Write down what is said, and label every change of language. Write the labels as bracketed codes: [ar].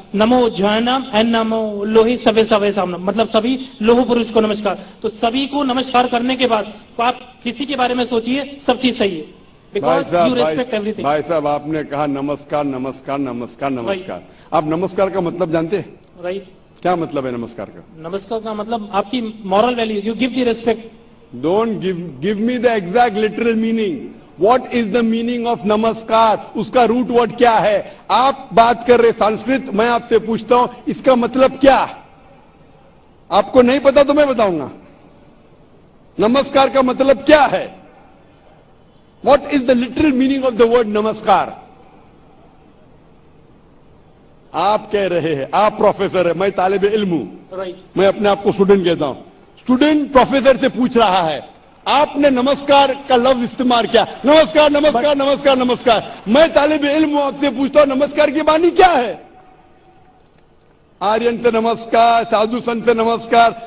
[ur] نمو جینم and نمو لوہی سوے سوے سامنم مطلب سبھی لوہ پروش کو نمسکار. تو سبھی کو نمسکار کرنے کے بعد آپ کسی کے بارے میں سوچئے, سب چیز صحیح ہے. بھائی صاحب آپ نے کہا نمسکار نمسکار نمسکار نمسکار. آپ نمسکار کا مطلب جانتے ہیں؟ رائٹ. کیا مطلب ہے نمسکار کا؟ نمسکار کا مطلب آپ کی moral values, [en] You give the respect. Don't give me the exact literal meaning. What is the meaning of namaskar, [ur] اس کا روٹ ورڈ کیا ہے؟ آپ بات کر رہے سنسکرت, میں آپ سے پوچھتا ہوں اس کا مطلب کیا؟ آپ کو نہیں پتا تو میں بتاؤں گا. نمسکار کا مطلب کیا ہے؟ [en] What is the literal meaning of the word namaskar? [ur] آپ کہہ رہے ہیں, آپ پروفیسر ہے, میں طالب علم ہوں. میں اپنے آپ کو اسٹوڈنٹ کہتا ہوں. اسٹوڈنٹ پروفیسر سے پوچھ رہا ہے, آپ نے نمسکار کا لفظ استعمال کیا, نمسکار نمسکار نمسکار نمسکار. میں طالب علم ہوں, آپ سے پوچھتا ہوں نمسکار کی معنی کیا ہے؟ آرین سے نمسکار, سادھو سنت سے نمسکار.